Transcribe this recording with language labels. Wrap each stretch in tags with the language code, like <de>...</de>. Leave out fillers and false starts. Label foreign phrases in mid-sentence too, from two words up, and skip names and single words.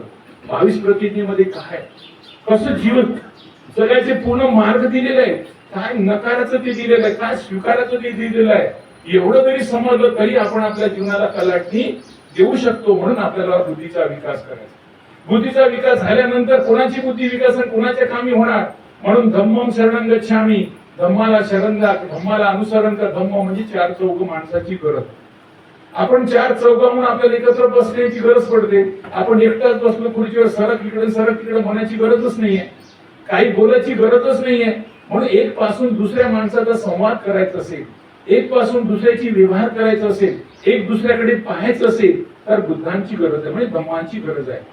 <mr>22 प्रतिज्ञेमध्ये काय, कसं जीवन जगाचे पूर्ण मार्ग दिलेला आहे, काय नकाराचं ते दिलेलं आहे, काय स्वीकाराचं ते दिलेलं आहे. एवढं जरी समजलं तरी आपण आपल्या जीवनाला कलाटणी देऊ शकतो. म्हणून आपल्याला बुद्धीचा विकास करायचा. बुद्धीचा विकास झाल्यानंतर कोणाची बुद्धी विकास आणि कोणाच्या कामी होणार.</mr> <pi>म्हणून धम्मं शरणं गच्छामि,</pi> <mr>धम्माला शरण जा, धम्माला अनुसरण कर. धम्म म्हणजे चार चौघ माणसाची गरज. आपण चार चौघाहून आपल्याला एकत्र बसण्याची गरज पडते. आपण एकटाच बसलो खुर्चीवर, सरक इकडे म्हणायची गरजच नाहीये, काही बोलायची गरजच नाहीये. म्हणून एक पासून दुसऱ्या माणसाचा संवाद करायचा असेल, एक पासून दुसऱ्याची व्यवहार करायचा असेल, एक दुसऱ्याकडे पाहायचं असेल तर बुद्धांची गरज आहे, म्हणजे धम्मांची गरज आहे.</mr>